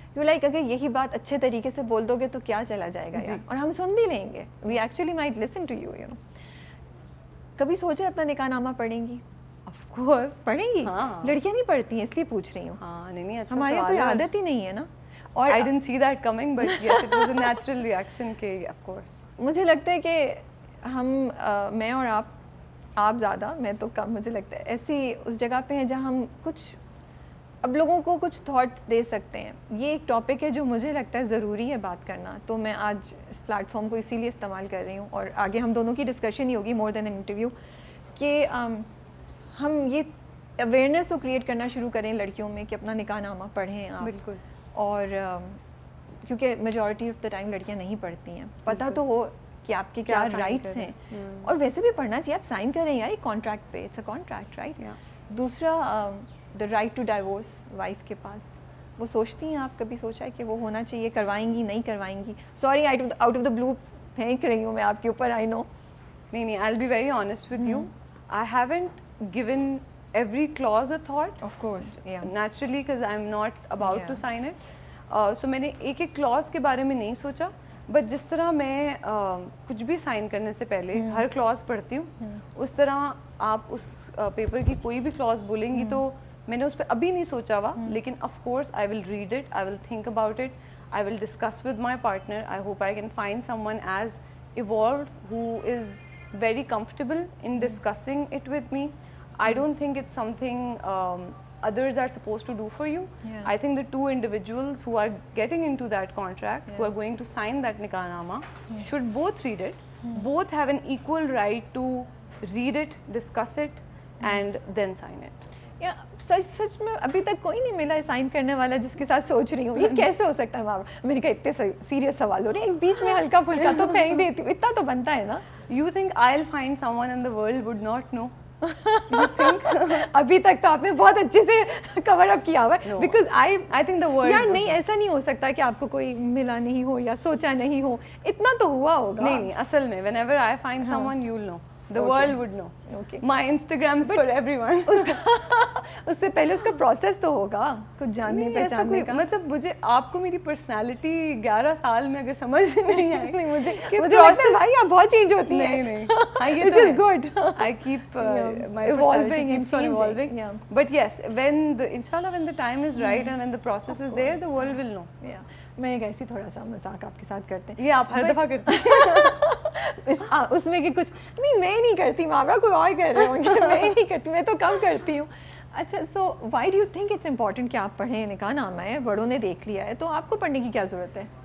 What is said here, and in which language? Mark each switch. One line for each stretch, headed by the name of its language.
Urdu: You like اگر یہی بات اچھے طریقے سے بول دو گے تو کیا چلا جائے گا یار, اور ہم سن بھی لیں گے.
English: We actually might listen to you, you know.
Urdu: کبھی سوچا اپنا نکاح نامہ پڑھیں گی؟
English: of course
Urdu: پڑھیں گی. لڑکیاں نہیں پڑھتی ہیں اس لیے پوچھ رہی ہوں. ہاں نہیں ہمارے یہاں تو عادت ہی نہیں ہے نا. اور
English: I didn't see that coming, but yes, it was a natural reaction کہ of course.
Urdu: مجھے لگتا ہے کہ ہم میں اور آپ زیادہ, میں تو کم, مجھے لگتا ہے ایسی اس جگہ پہ ہیں جہاں ہم کچھ اب لوگوں کو کچھ تھاٹس دے سکتے ہیں. یہ ایک ٹاپک ہے جو مجھے لگتا ہے ضروری ہے بات کرنا, تو میں آج اس پلیٹ فارم کو اسی لیے استعمال کر رہی ہوں, اور آگے ہم دونوں کی ڈسکشن ہی ہوگی
English: more than an interview,
Urdu: کہ ہم یہ اویئرنیس تو کریٹ کرنا شروع کریں لڑکیوں میں کہ اپنا نکاح نامہ پڑھیں آپ. بالکل. اور کیونکہ میجورٹی آف دا ٹائم لڑکیاں نہیں پڑھتی ہیں, پتہ تو ہو کہ آپ کے کیا رائٹس ہیں, اور ویسے بھی پڑھنا چاہیے. آپ سائن کریں یار ایک کانٹریکٹ پہ,
English: It's a contract right.
Urdu: دوسرا the right to diverse wife کے پاس, وہ سوچتی ہیں, آپ کبھی سوچا ہے کہ وہ ہونا چاہیے, کروائیں گی نہیں کروائیں گی؟
English: sorry out of the blue
Urdu: پھینک رہی ہوں میں آپ کے اوپر,
English: I know. نہیں I'll be very honest with you, I haven't given every clause a thought, of course, yeah, naturally, because I'm not about to sign it.
Urdu: So میں نے ایک ایک clause کے بارے میں نہیں سوچا, بٹ جس طرح میں کچھ بھی سائن کرنے سے پہلے ہر clause پڑھتی ہوں, اس طرح آپ اس پیپر کی کوئی بھی clause بولیں گی تو میں نے اس پہ ابھی نہیں سوچا ہوا, لیکن
English: of course I will read it, I will think about it, I will discuss with my partner. I hope I can find someone as evolved who is very comfortable in discussing it with me. I don't think it's something others are supposed to do for you. I think the two individuals who are getting into that contract, who are going to sign that nikah nama, should both read it. Both have an equal right to read it, discuss it, and then sign it.
Urdu: سچ میں ابھی تک کوئی نہیں ملا sign کرنے والا جس کے ساتھ سوچ رہی ہوں یہ کیسے ہو سکتا ہے. میں نے کہا اتنے سیریس سوال ہو رہے ہیں, ایک بیچ میں ہلکا پھلکا تو پھینک دیتی ہوں, اتنا تو بنتا ہے نا.
English: You think I'll find someone in the world would not know?
Urdu: ابھی تک تو آپ نے بہت اچھے سے کور اپ کیا ہوا ہے, because
English: I think the world
Urdu: یار نہیں, ایسا نہیں ہو سکتا کہ آپ کو کوئی ملا نہیں ہو یا سوچا نہیں ہو, اتنا تو ہوا ہوگا. نہیں اصل میں
English: whenever I find someone you'll know, the world would know. My Instagram is for everyone.
Urdu: اس سے پہلے اس کا پروسیس تو ہوگا کچھ جاننے پہچاننے کا. مطلب مجھے آپ کو میری پرسنالٹی 11 سال میں اگر سمجھ نہیں آئی, نہیں مجھے لگتا ہے بھائی آپ بہت چینج ہوتی ہیں. نہیں
English: which is good. I keep my evolving keeps on evolving. But yes, inshallah when the time is right and when the process is there, the world will know.
Urdu: میں ایک ایسی تھوڑا سا مذاق آپ کے ساتھ کرتے ہیں. یہ آپ ہر دفعہ کرتے ہیں اس میں کہ کچھ نہیں, میں نہیں کرتی, محاورہ کوئی اور کر رہے ہوں گے, میں نہیں کرتی, میں تو کم کرتی ہوں. اچھا,
English: so why do you think it's important
Urdu: کہ آپ پڑھیں؟ نکاح نامہ ہے, بڑوں نے دیکھ لیا ہے, تو آپ کو پڑھنے کی کیا ضرورت ہے؟